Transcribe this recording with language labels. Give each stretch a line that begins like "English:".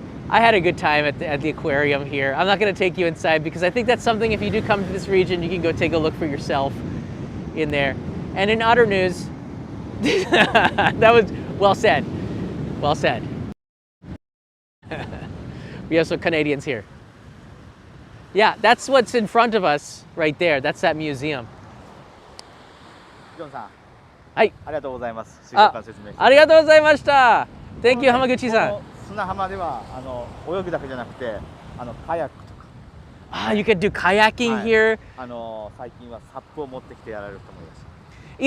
English: I had a good time at the aquarium here. I'm not going to take you inside because I think that's something, if you do come to this region, you can go take a look for yourself in there. And in otter news, that was well said. Well said. We have some Canadians here. Yeah, that's what's in front of us right there. That's that museum.
Japanese: ジョンさん、はい。ありがとうございます。水族館説明して。ありがとうございました。
English: Thank you, 浜口さん。
Japanese: この砂浜では泳ぐだけじゃなくてカヤックとか。
English: Ah, you can do kayaking here.
Japanese: 最近はサップを持ってきてやられる人もいらっしゃる。